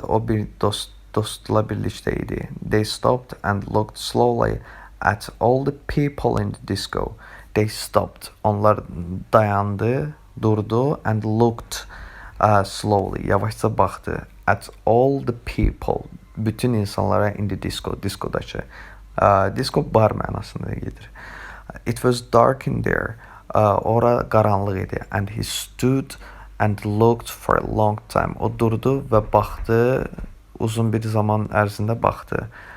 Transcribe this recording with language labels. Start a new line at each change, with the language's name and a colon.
Azerbaijani: O bir dostla birlikdə idi.
English: They stopped and looked slowly at all the people in the disco. They stopped.
Azerbaijani: Onlar dayandı, durdu
English: and looked slowly.
Azerbaijani: Yavaşca baxdı.
English: At all the people.
Azerbaijani: Bütün insanlara
English: in the disco.
Azerbaijani: Diskodakı. Disco bar mənasında gedir.
English: It was dark in there.
Azerbaijani: Ora qaranlıq idi.
English: And he stood and looked for a long time.
Azerbaijani: O durdu və baxdı. Uzun bir zaman ərzində baxdı.